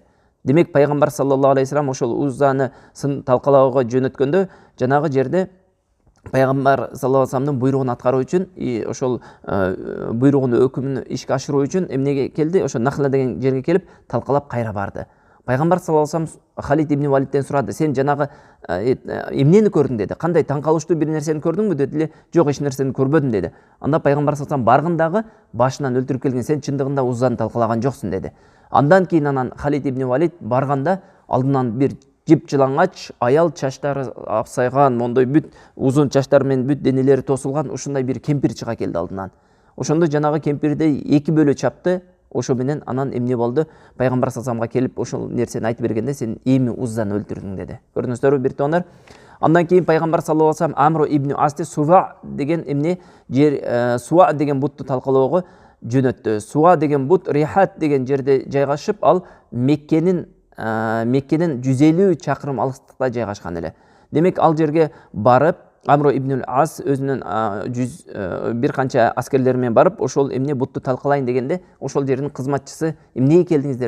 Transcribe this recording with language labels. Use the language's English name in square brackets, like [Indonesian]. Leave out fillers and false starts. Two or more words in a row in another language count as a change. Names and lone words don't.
[Kyrgyz] Демек пайгамбар [Arabic] صلى الله عليه وسلم [Kyrgyz] ошол Уззаны талкалоого жөнөткөндө жанагы жерде пайгамбар [Arabic] صلى الله عليه وسلم [Kyrgyz] буйругун аткаруу үчүн, ошол буйругун өкүмүн ишке ашыруу үчүн эмнеге келди? Ошо Нахла деген жерге келип талкалап кайра барды. Пайгамбар [Arabic] صلى الله عليه وسلم [Kyrgyz] Халид ибн Валидтен сурады: "Сен жанагы эмнени көрдүң?" деди. "Кандай таң калыштуу бир нерсени көрдүңбү?" деди эле. "Жок, эч нерсени көрбөдүм" деди. Анда пайгамбар [Arabic] صلى الله عليه وسلم: [Kyrgyz] "Баргындагы башынан өлтүрүп келген, сен чындыгында Уззаны талкалаган жоксуң" деди. Андан кийин анан Халид ибн Валид барганда алдынан бир жипчылаңач аял, чачтары апсайган, мондой бүт узун чачтар менен бүт денелери тосулган ушундай бир кемпир чыга келди алдынан. Ошондо жанагы кемпирди эки бөлө чапты. Ошо менен анан эмне болду? Пайгамбар [Arabic] صلى الله عليه وسلم [Kyrgyz] келип ошол нерсени айтып бергенде, "Сен эми Уззаны өлтүрдүң" деди. Көрдүңүздөрбү бир туугандар? Андан кийин пайгамбар [Arabic] صلى الله عليه وسلم [Kyrgyz] Амр ибн Асти Суа деген эмне жер, Суа деген бутту талкалоого жөнөттү. Суа деген бут Рихат деген жерде жайгашып, ал Меккенин 150 чакырым алыстыкта жайгашкан эле. Демек ал жерге барып Амр ибн Ас өзүнүн бир канча аскерлери менен барып, ошол эмне бутту талкалайын дегенде, ошол жердин кызматчысы "Эмнеге келдиңиздер?"